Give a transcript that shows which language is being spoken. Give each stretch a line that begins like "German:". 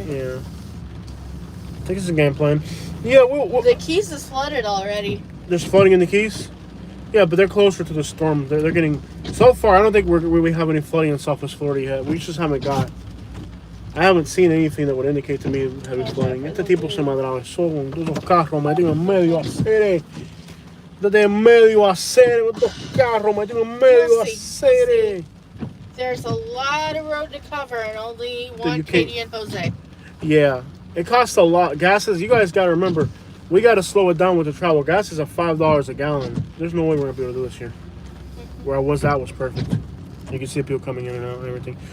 English: Yeah. I think it's a game plan. Yeah, we'll... The Keys is flooded already. There's flooding in the Keys? Yeah, but they're closer to the storm. They're getting... So far, I don't think we have any flooding in Southwest Florida yet. We just haven't got... I haven't seen anything that would indicate to me heavy flooding.
Spanish: Este tipo se me atravesó con dos carros, metido en medio a hacer. Desde en medio a hacer, con dos carros, metido en medio a hacer.
English: There's a lot of road to cover and only one Katie and Jose. Yeah, it costs a lot. Gas is, you guys got to remember, we got to slow it down with the travel. Gas is at $5 a gallon. There's no way we're going to be able to do this here. Where I was at was perfect. You can see people coming in and out and everything.